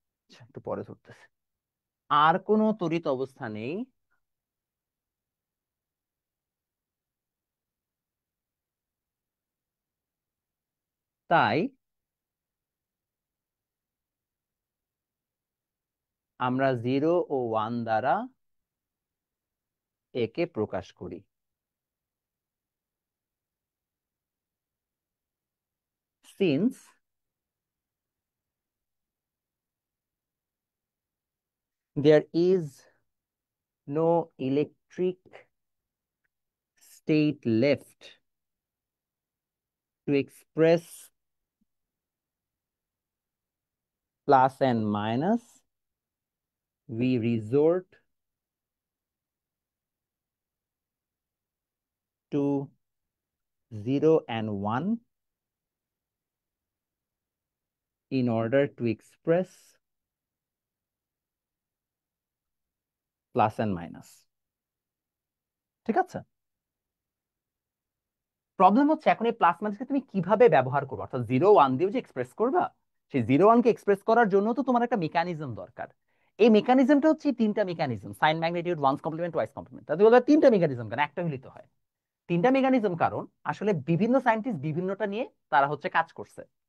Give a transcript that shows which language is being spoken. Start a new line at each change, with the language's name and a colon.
Bangla: আচ্ছা, একটু পরে ধরতেছে, আর কোনো তড়িৎ অবস্থা নেই, তাই আমরা 0 ও 1 দ্বারা একে প্রকাশ করি।
English: Since there is no electric state left to express plus and minus, we resort to 0 and 1 in order to express plus and minus।
Bangla: ঠিক আছে? প্রবলেম হচ্ছে এখন এই প্লাস মাইনাসকে তুমি কিভাবে ব্যবহার করবে, অর্থাৎ 0 1 দিয়েও যে এক্সপ্রেস করবা, সেই 0 1 কে এক্সপ্রেস করার জন্য তো তোমার একটা মেকানিজম দরকার। এই মেকানিজমটা হচ্ছে তিনটা mechanism, sign magnitude, once complement, twice complement. তাহলে বলবে তিনটা মেকানিজম কেন, একটা হইলে তো হয়। তিনটা মেকানিজম কারণ আসলে বিভিন্ন সায়েন্টিস্ট বিভিন্নটা নিয়ে তারা হচ্ছে কাজ করছে।